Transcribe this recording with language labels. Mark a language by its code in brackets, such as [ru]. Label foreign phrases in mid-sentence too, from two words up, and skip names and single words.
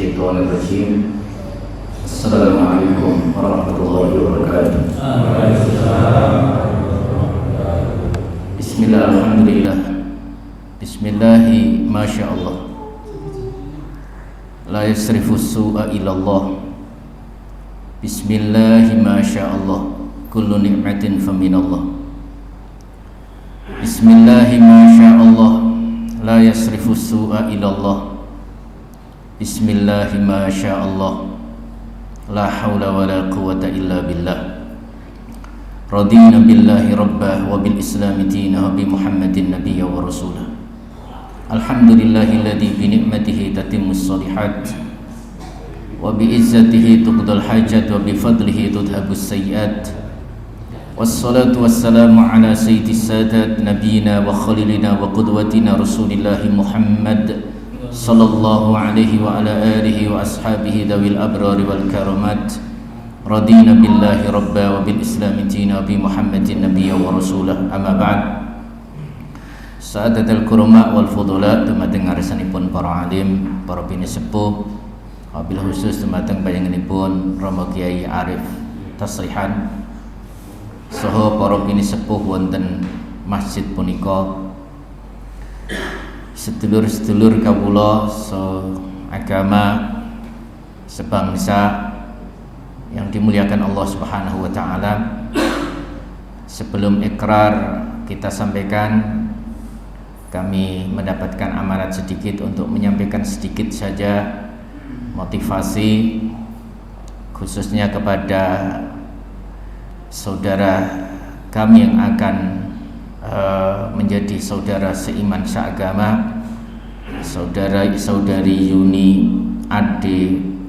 [ar] بسم الله الرحمن الرحيم. السلام عليكم ورحمة الله وبركاته. Bismillah, alhamdulillah. بسم الله ما شاء الله. لا يصرف السوء إلا الله. بسم الله ما شاء الله. كل نعمة فمن الله. بسم الله ما شاء الله. لا يصرف السوء إلا الله. بسم الله ما شاء الله. لا حول ولا قوة إلا بالله. رضينا بالله ربا وبالإسلام دينا وبمحمد نبيا ورسولا. الحمد لله الذي بنعمته تتم الصالحات وبعزته تقضى الحاجات وبفضله تذهب السيئات. والصلاة والسلام على سيد السادات نبينا وخليلنا وقدوتنا رسول الله محمد صلى الله عليه وعلى آله وأصحابه ذوي الأبرار والكرامات. رضينا بالله ربا وبالإسلام دينا بمحمد نبيا ورسولا. أما بعد. سعادة الكرماء والفضلاء, [jv] dumateng ngarsanipun para alim, para bini sepuh, [ar] وبالخصوص [jv] dumateng panjenenganipun Rama Kyai Arif Tasrihan saha para bini sepuh wonten masjid punika. Sedulur-sedulur kawula [id] seagama, sebangsa yang dimuliakan Allah [ar] سبحانه وتعالى. [id] Sebelum ikrar kita sampaikan, kami mendapatkan amanat sedikit untuk menyampaikan sedikit saja motivasi khususnya kepada saudara kami yang akan menjadi saudara seiman seagama, saudari Yuni Ade